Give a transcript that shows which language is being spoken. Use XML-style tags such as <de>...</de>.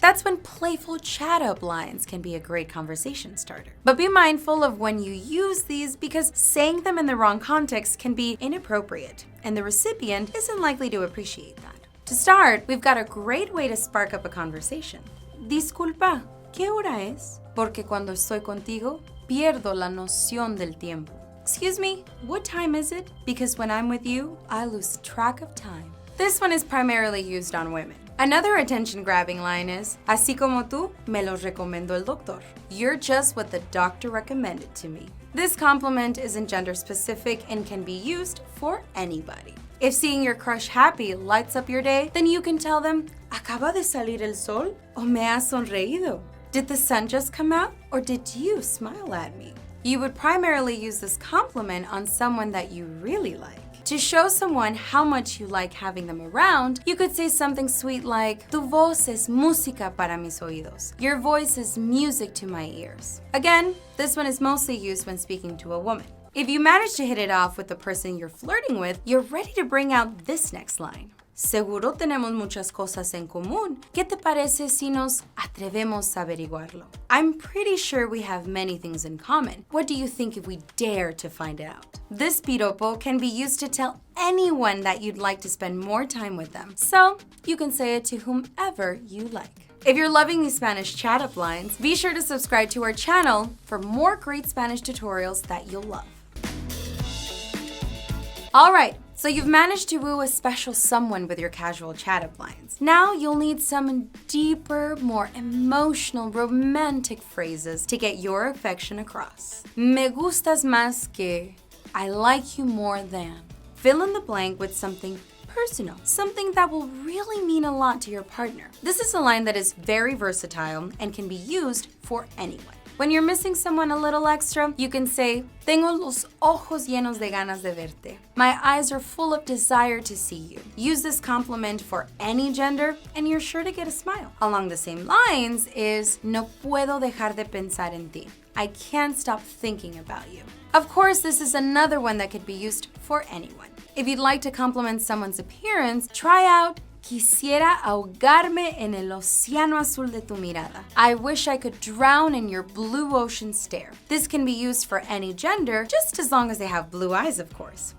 <en>That's when playful chat-up lines can be a great conversation starter. But be mindful of when you use these, because saying them in the wrong context can be inappropriate, and the recipient isn't likely to appreciate that. To start, we've got a great way to spark up a conversation.</en> <es>Disculpa, ¿qué hora es? Porque cuando estoy contigo, pierdo la noción del tiempo.</es> <en>Excuse me, what time is it? Because when I'm with you, I lose track of time. This one is primarily used on women. Another attention-grabbing line is,</en> <es>Así como tú, me lo recomendó el doctor.</es> <en>You're just what the doctor recommended to me. This compliment isn't gender-specific and can be used for anybody. If seeing your crush happy lights up your day, then you can tell them,</en> <es>Acaba de salir el sol, o me has sonreído.</es> <en>Did the sun just come out, or did you smile at me? You would primarily use this compliment on someone that you really like. To show someone how much you like having them around, you could say something sweet like,</en> <es>Tu voz es música para mis oídos.</es> <en>Your voice is music to my ears. Again, this one is mostly used when speaking to a woman. If you manage to hit it off with the person you're flirting with, you're ready to bring out this next line.</en> <es>Seguro tenemos muchas cosas en común. ¿Qué te parece si nos atrevemos a averiguarlo?</es> <en>I'm pretty sure we have many things in common. What do you think if we dare to find out? This piropo can be used to tell anyone that you'd like to spend more time with them. So, you can say it to whomever you like. If you're loving these Spanish chat-up lines, be sure to subscribe to our channel for more great Spanish tutorials that you'll love. All right. So you've managed to woo a special someone with your casual chat-up lines. Now you'll need some deeper, more emotional, romantic phrases to get your affection across.</en> <es>Me gustas más que,</es> <en>I like you more than. Fill in the blank with something personal, something that will really mean a lot to your partner. This is a line that is very versatile and can be used for anyone. When you're missing someone a little extra, you can say,</en> <es>Tengo los ojos llenos de ganas de verte.</es> <en>My eyes are full of desire to see you. Use this compliment for any gender, and you're sure to get a smile. Along the same lines is,</en> <es>No puedo dejar de pensar en ti.</es> <en>I can't stop thinking about you. Of course, this is another one that could be used for anyone. If you'd like to compliment someone's appearance, try out,</en> <es>Quisiera ahogarme en el océano azul de tu mirada.</es> <en>I wish I could drown in your blue ocean stare. This can be used for any gender, just as long as they have blue eyes, of course.</en>